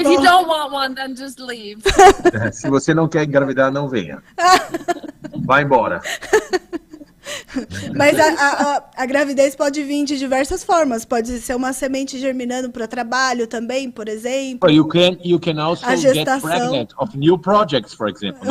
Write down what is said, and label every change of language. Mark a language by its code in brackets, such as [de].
[en] If you don't want one, then just leave. [pt] Se você não quer engravidar, não venha. Vai embora. Mas a gravidez pode vir de diversas formas. Pode ser uma semente germinando para trabalho também, por exemplo. [en] You can also get pregnant of new projects, for example.